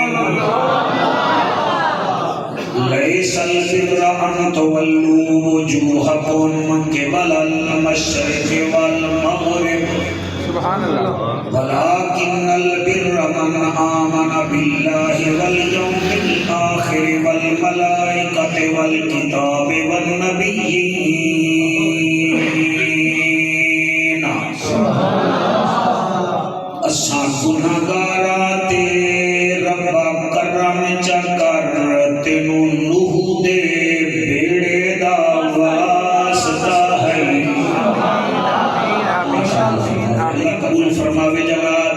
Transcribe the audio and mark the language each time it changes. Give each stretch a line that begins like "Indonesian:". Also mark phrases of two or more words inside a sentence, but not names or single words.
Arabic: ليس البر أن تولوا وجوهكم قبل المشرق والمغرب، ولكن البر من آمن بالله واليوم الآخر والملائكة والكتاب والنبيين۔
Punjabi: اساں گناہگار ربا کرم چکر تینوں نوح دے بیڑے دا واسطہ ہے۔ قبول فرماوے جناب۔